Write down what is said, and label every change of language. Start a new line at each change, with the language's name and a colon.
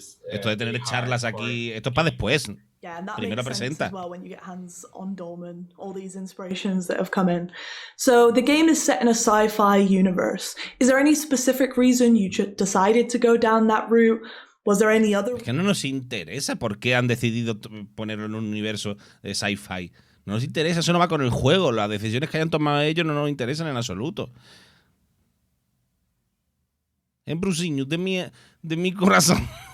Spanish: Esto de tener charlas aquí, esto es para después. Primero presenta.
English: Well, when you get hands on Dolmen, all these inspirations that have come in. So the game is set in a sci-fi universe. Is there any specific reason you decided to go down that route? Was there any other?
Spanish: Es que no nos interesa por qué han decidido ponerlo en un universo de sci-fi. No nos interesa, eso no va con el juego. Las decisiones que hayan tomado ellos no nos interesan en absoluto. En Brucinho, de mi corazón.